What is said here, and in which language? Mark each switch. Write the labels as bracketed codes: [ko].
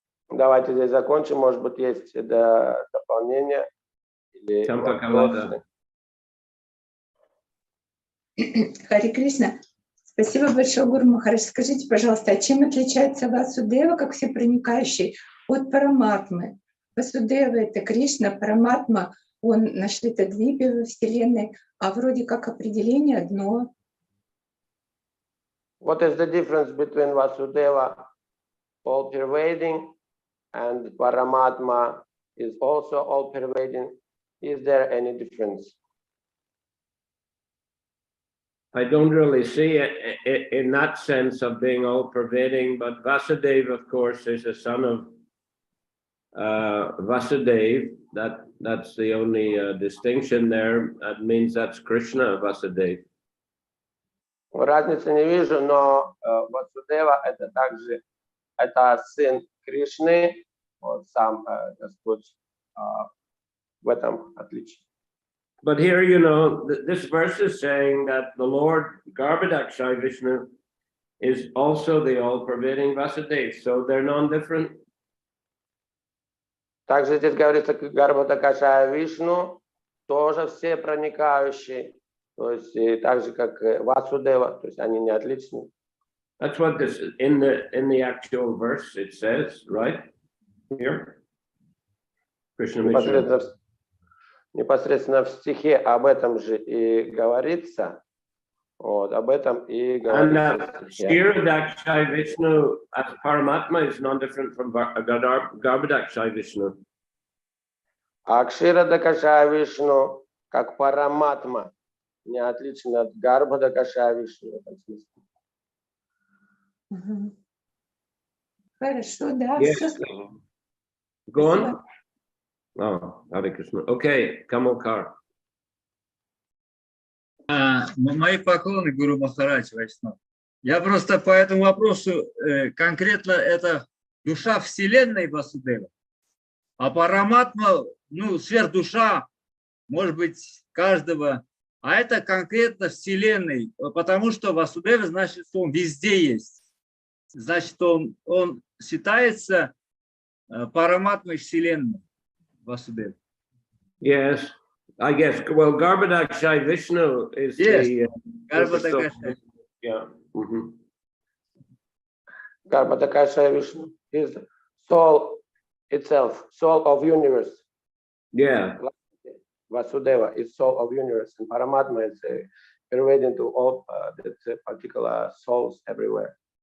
[ru] Давайте здесь закончим. Может быть, есть дополнение или вопросы. Хари Кришна, спасибо большое, Гуру Махарадж. Скажите, пожалуйста, а чем отличается Васудева, как всепроникающий, от Параматмы? Васудева — это Кришна, Параматма он на Шлитадвипе во Вселенной, а вроде как определение одно. [en] What is the difference between Vasudeva, all-pervading, and Paramatma is also all-pervading? Is there any difference? I don't really see it in that sense of being all-pervading, but Vasudeva, of course, is a son of Vasudeva. That's the only distinction there. That means that's Krishna, Vasudeva. [ru] Разницы не вижу, но Васудева это также это сын Кришны, вот сам Господь в этом отличие. [en] But here, you know, this verse is saying that the Lord Garbhodakshai Vishnu is also the all-pervading Vasudeva, so they're non-different. [ru] Также здесь говорится, Гарбхадакашая Вишну тоже все проникающие, то есть и так же как Васудева, то есть они не отличны. [en] That's what this in the actual verse it says, right? Here, Krishna Vishnu. [ru] Непосредственно в стихе об этом же и говорится. Вот, об этом и говорится. [en] And Kshirodakshai Vishnu as Paramatma is non-different from Garbhodakshai Vishnu. [ru] А Кширадакашая Вишну, как Параматма, не отличен от Гарбхадакашая Вишну в этом смысле. Хорошо, да. [en] Yes. [ru] Все. [en] Go on. Oh, Hare Krishna. Okay, Kamalkar. [ru] Мои поклоны, Гуру Махарадж Вайшнав. Я просто по этому вопросу конкретно это душа Вселенной Васудева, а Параматма, ну, сверхдуша, может быть, каждого, а это конкретно Вселенной, потому что Васудева значит, что он везде есть. Значит, он считается Параматмой Вселенной Васудева. [en] Yes, I guess. Well, Garbhodakshai Vishnu is the Garbhodakashai. Yeah. Mm-hmm. Гарбхадакашая Вишну is soul itself, soul of universe. Yeah. Vasudeva is soul of universe, and Paramatma is pervading to all the particular souls everywhere.